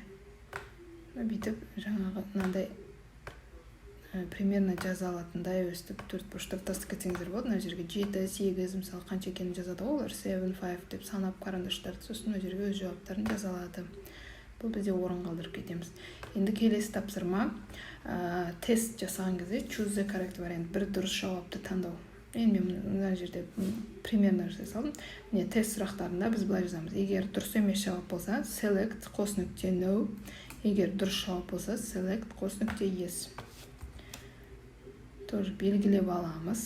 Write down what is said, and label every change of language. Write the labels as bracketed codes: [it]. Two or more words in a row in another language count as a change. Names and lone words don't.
[kk] Бүйтіп жаңағы мынандай примерно жаза алатындай өстіп 4 бұрыштап тастап кетсеңіздер болады. Мына жерге 7, 8, мысалы қанша екенін жазады олар 7, 5 деп санап карандаштарды, сосын мына жерге өз жауаптарын жаза алады. Бұл бізде орын қалдырып кетеміз. Енді келесі тапсырма тест жасаған кезде [en] choose the correct variant, [kk] бір дұрыс жауапты таңдау. Енді мен мына жерде примерно жасай салдым. Міне тест сұрақтарында біз былай жазамыз. Егер дұрыс емес жауап болса, select қос нүкте no. Егер дұрыс жауап болса, select қос нүкте yes. Тоже белгілеп аламыз.